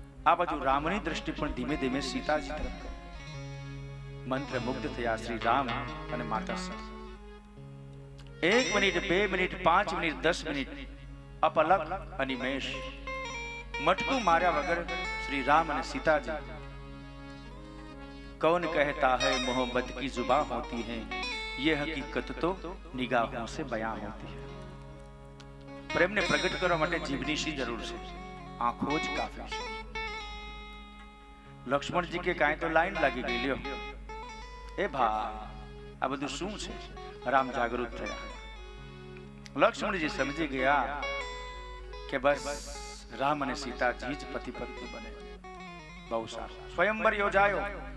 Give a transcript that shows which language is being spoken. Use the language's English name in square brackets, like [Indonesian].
[Gujarati] આ બાજુ રામની દ્રષ્ટિ પણ ધીમે ધીમે સીતાજી તરફ ગઈ. મંત્ર મુગ્ધ થયા શ્રી રામ અને માતા Sita. 1 minute, 2 minute, 5 minute, 10 minute અપલક Animesh મટકું માર્યા વગર શ્રી રામ અને સીતાજી. [Hindi] कौन कहता है मोहब्बत की जुबान होती है, ये हकीकत तो निगाहों से बयां होती है. [Gujarati] પ્રેમને પ્રગટ કરવા માટે જીભની શી જરૂર છે? આંખો જ કાફી છે. લક્ષ્મણજી કે કાંઈ તો લાઈન લાગી ગઈ. લ્યો એ ભા, આ બધું શું છે? રામ જાગૃત થયા. લક્ષ્મણજી સમજી ગયા કે બસ રામ અને સીતાજી જ પતિ પત્ની બને. બહુ સારું. સ્વયંવર યોજાયો.